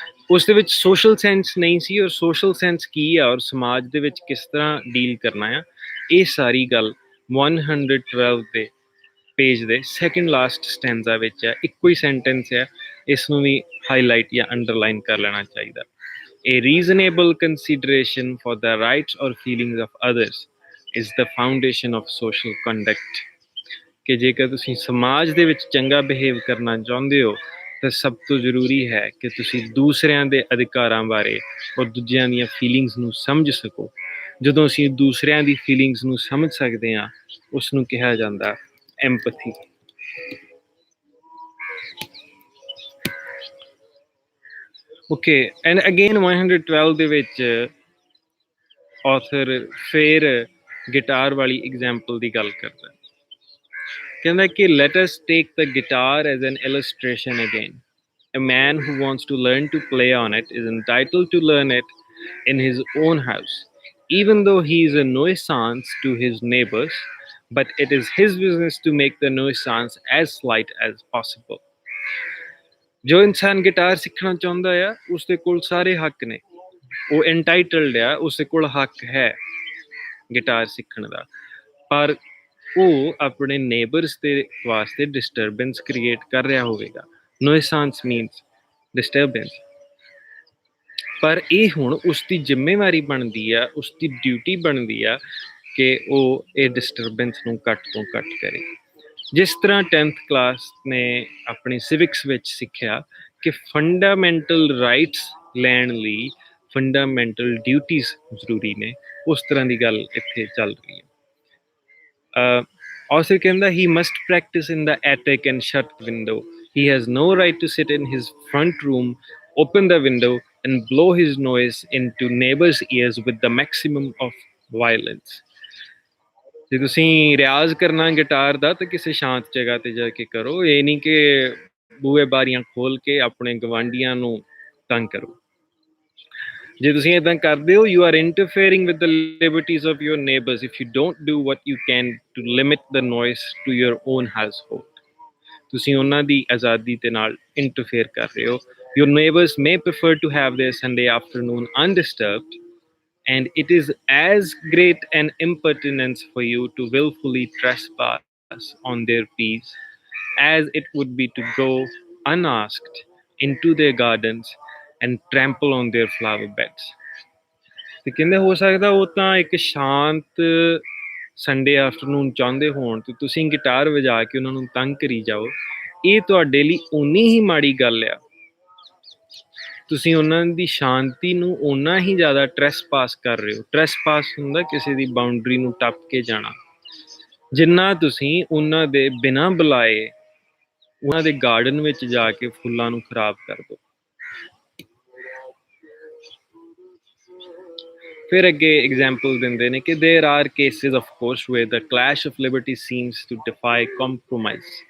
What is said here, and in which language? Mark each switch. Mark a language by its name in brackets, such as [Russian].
[Punjabi] ਉਸ ਦੇ ਵਿੱਚ ਸੋਸ਼ਲ ਸੈਂਸ ਨਹੀਂ ਸੀ, ਔਰ ਸੋਸ਼ਲ ਸੈਂਸ ਕੀ ਆ ਔਰ ਸਮਾਜ ਦੇ ਵਿੱਚ ਕਿਸ ਤਰ੍ਹਾਂ ਡੀਲ ਕਰਨਾ ਆ, ਇਹ ਸਾਰੀ ਗੱਲ 112 ਦੇ ਪੇਜ ਦੇ ਸੈਕਿੰਡ ਲਾਸਟ ਸਟੈਂਜ਼ਾ ਵਿੱਚ ਹੈ। ਇੱਕੋ ਹੀ ਸੈਂਟੈਂਸ ਹੈ, ਇਸ ਨੂੰ ਵੀ ਹਾਈਲਾਈਟ ਜਾਂ ਅੰਡਰਲਾਈਨ ਕਰ ਲੈਣਾ ਚਾਹੀਦਾ। [English] A reasonable consideration for the rights or feelings of others is the foundation of social conduct। [Punjabi] ਕਿ ਜੇਕਰ ਤੁਸੀਂ ਸਮਾਜ ਦੇ ਵਿੱਚ ਚੰਗਾ ਬਿਹੇਵ ਕਰਨਾ ਚਾਹੁੰਦੇ ਹੋ ਤਾਂ ਸਭ ਤੋਂ ਜ਼ਰੂਰੀ ਹੈ ਕਿ ਤੁਸੀਂ ਦੂਸਰਿਆਂ ਦੇ ਅਧਿਕਾਰਾਂ ਬਾਰੇ ਔਰ ਦੂਜਿਆਂ ਦੀਆਂ ਫੀਲਿੰਗਸ ਨੂੰ ਸਮਝ ਸਕੋ। ਜਦੋਂ ਅਸੀਂ ਦੂਸਰਿਆਂ ਦੀ ਫੀਲਿੰਗਸ ਨੂੰ ਸਮਝ ਸਕਦੇ ਹਾਂ, ਉਸ ਨੂੰ ਕਿਹਾ ਜਾਂਦਾ ਐਮਪਥੀ। ਓਕੇ, ਐਂਡ ਅਗੇਨ 112 ਦੇ ਵਿੱਚ ਆਥਰ ਫਿਰ ਗਿਟਾਰ ਵਾਲੀ ਐਗਜ਼ਾਮਪਲ ਦੀ ਗੱਲ ਕਰਦਾ। ਕਹਿੰਦਾ ਕਿ [English] let us take the guitar as an illustration again। A man who wants to learn to play on it is entitled to learn it in his own house, even though he is a nuisance to his neighbors, but it is his business to make the nuisance as slight as possible। [Punjabi] ਜੋ ਇਨਸਾਨ guitar ਸਿੱਖਣਾ ਚਾਹੁੰਦਾ ਆ ਉਸਦੇ ਕੋਲ ਸਾਰੇ ਹੱਕ ਨੇ, ਉਹ ਐਂਟਾਈਟਲਡ ਆ, ਉਸਦੇ ਕੋਲ ਹੱਕ ਹੈ ਗਿਟਾਰ ਸਿੱਖਣ ਦਾ, ਪਰ ਉਹ ਆਪਣੇ ਨੇਬਰਸ ਦੇ ਵਾਸਤੇ ਡਿਸਟਰਬੈਂਸ ਕ੍ਰੀਏਟ ਕਰ ਰਿਹਾ ਹੋਵੇਗਾ। [English] Nuisance means disturbance. [Punjabi] ਪਰ ਇਹ ਹੁਣ ਉਸਦੀ ਜ਼ਿੰਮੇਵਾਰੀ ਬਣਦੀ ਆ, ਉਸਦੀ ਡਿਊਟੀ ਬਣਦੀ ਆ ਕਿ ਉਹ ਇਹ ਡਿਸਟਰਬੈਂਸ ਨੂੰ ਘੱਟ ਤੋਂ ਘੱਟ ਕਰੇ। ਜਿਸ ਤਰ੍ਹਾਂ 10th ਕਲਾਸ ਨੇ ਆਪਣੀ ਸਿਵਿਕਸ ਵਿੱਚ ਸਿੱਖਿਆ ਕਿ ਫੰਡਾਮੈਂਟਲ ਰਾਈਟਸ ਲੈਣ ਲਈ ਫੰਡਾਮੈਂਟਲ ਡਿਊਟੀਜ਼ ਜ਼ਰੂਰੀ ਨੇ, ਉਸ ਤਰ੍ਹਾਂ ਦੀ ਗੱਲ ਇੱਥੇ ਚੱਲ ਰਹੀ ਹੈ। ਆਥਰ ਕਹਿੰਦਾ [English] he must practice in the attic and shut the window। He has no right to sit in his front room, open the window and blow his nose into neighbors' ears with the maximum of violence। [Punjabi] ਜੇ ਤੁਸੀਂ ਰਿਆਜ਼ ਕਰਨਾ guitar ਦਾ ਤਾਂ ਕਿਸੇ ਸ਼ਾਂਤ ਜਗ੍ਹਾ ਤੇ ਜਾ ਕੇ ਕਰੋ, ਇਹ ਨਹੀਂ ਕਿ ਬੂਹੇ ਬਾਰੀਆਂ ਖੋਲ ਕੇ ਆਪਣੇ ਗਵਾਂਢੀਆਂ ਨੂੰ ਤੰਗ ਕਰੋ। ਜੇ ਤੁਸੀਂ ਇਦਾਂ ਕਰਦੇ ਹੋ, [English] you are interfering with the liberties of your neighbors if you don't do what you can to limit the noise to your own household। [Punjabi] ਤੁਸੀਂ ਉਹਨਾਂ ਦੀ ਆਜ਼ਾਦੀ ਦੇ ਨਾਲ ਇੰਟਰਫੇਅਰ ਕਰ ਰਹੇ ਹੋ। [English] Your neighbors may prefer to have their Sunday afternoon undisturbed, and it is as great an impertinence for you to willfully trespass on their peace as it would be to go unasked into their gardens and trample on their flower beds। [Punjabi] ਤੇ ਕਹਿੰਦੇ ਹੋ ਸਕਦਾ ਉਹ ਤਾਂ ਇੱਕ ਸ਼ਾਂਤ Sunday afternoon ਚਾਹੁੰਦੇ ਹੋਣ ਤੇ ਤੁਸੀਂ ਗਿਟਾਰ ਵਜਾ ਕੇ ਉਹਨਾਂ ਨੂੰ ਤੰਗ ਕਰੀ ਜਾਓ, ਇਹ ਤੁਹਾਡੇ ਲਈ ਓਨੀ ਹੀ ਮਾੜੀ ਗੱਲ ਆ। ਤੁਸੀਂ ਉਹਨਾਂ ਦੀ ਸ਼ਾਂਤੀ ਨੂੰ ਓਨਾ ਹੀ ਜ਼ਿਆਦਾ ਟ੍ਰੈਸਪਾਸ ਕਰ ਰਹੇ ਹੋ। ਟ੍ਰੈਸਪਾਸ ਹੁੰਦਾ ਕਿਸੇ ਦੀ ਬਾਉਂਡਰੀ ਨੂੰ ਟੱਪ ਕੇ ਜਾਣਾ, ਜਿੰਨਾ ਤੁਸੀਂ ਉਹਨਾਂ ਦੇ ਬਿਨਾਂ ਬੁਲਾਏ ਉਹਨਾਂ ਦੇ ਗਾਰਡਨ ਵਿੱਚ ਜਾ ਕੇ ਫੁੱਲਾਂ ਨੂੰ ਖਰਾਬ ਕਰ ਦਿਓ। ਫਿਰ ਅੱਗੇ ਐਗਜ਼ਾਮਪਲ ਦਿੰਦੇ ਨੇ ਕਿ [English] there are cases of course where the clash of liberty seems to defy compromise।